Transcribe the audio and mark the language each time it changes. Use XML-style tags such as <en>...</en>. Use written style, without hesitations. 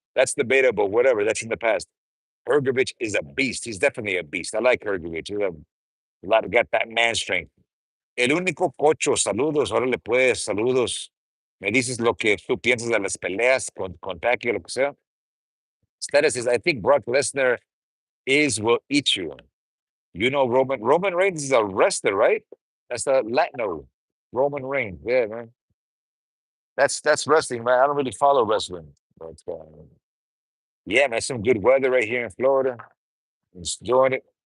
<en>That's debatable, whatever. That's in the past. Hergovich is a beast. He's definitely a beast. I like Hergovich. He's a lot got that man strength.</en> <es>El único cocho, saludos, órale pues, saludos. Me dices lo que tú piensas de las peleas con Pacquiao, lo que sea.</es> <en>Status is, I think Brock Lesnar will eat you. Roman Reigns is a wrestler, right? That's a Latino. Roman Reigns. Yeah, man. That's wrestling, man. I don't really follow wrestling. But yeah, man, some good weather right here in Florida. Just enjoying it.</en>